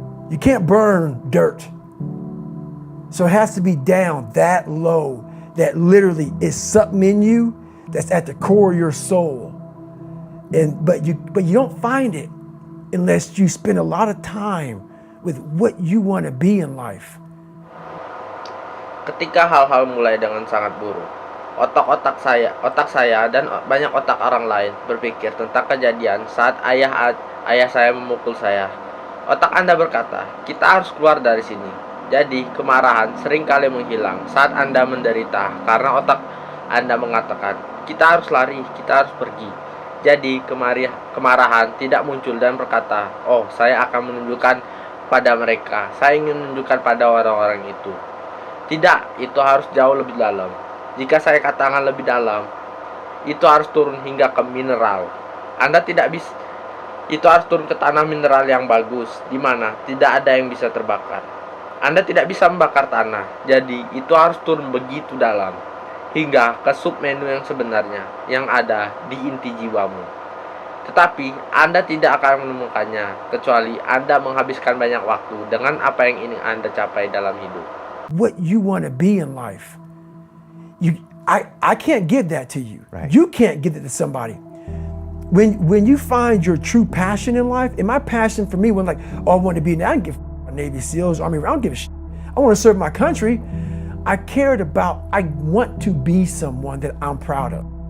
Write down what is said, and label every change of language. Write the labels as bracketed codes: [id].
[en] You can't burn dirt. So it has to be down that low, that literally is something in you that's at the core of your soul. But you don't find it unless you spend a lot of time with what you want to be in life. [id] Ketika hal-hal mulai dengan sangat buruk, otak saya dan banyak otak orang lain berpikir tentang kejadian saat ayah saya memukul saya. Otak Anda berkata, kita harus keluar dari sini. Jadi, kemarahan seringkali menghilang saat Anda menderita karena otak Anda mengatakan, kita harus lari, kita harus pergi. Jadi, kemarahan tidak muncul dan berkata, oh, saya akan menunjukkan pada mereka, saya ingin menunjukkan pada orang-orang itu. Tidak, itu harus jauh lebih dalam. Jika saya katakan lebih dalam, itu harus turun hingga ke mineral. Anda tidak bisa, itu harus turun ke tanah mineral yang bagus, di mana tidak ada yang bisa terbakar. Anda tidak bisa membakar tanah, jadi itu harus turun begitu dalam, hingga ke submenu yang sebenarnya, yang ada di inti jiwamu. Tetapi Anda tidak akan menemukannya, kecuali Anda menghabiskan banyak waktu dengan apa yang ingin Anda capai dalam hidup. [en] What you want to be in life. I can't give that to you. Right. You can't give it to somebody. When you find your true passion in life, and my passion for me was like, oh, I want to be, I don't give a Navy SEALs, Army, I don't give a shit. I want to serve my country. I want to be someone that I'm proud of.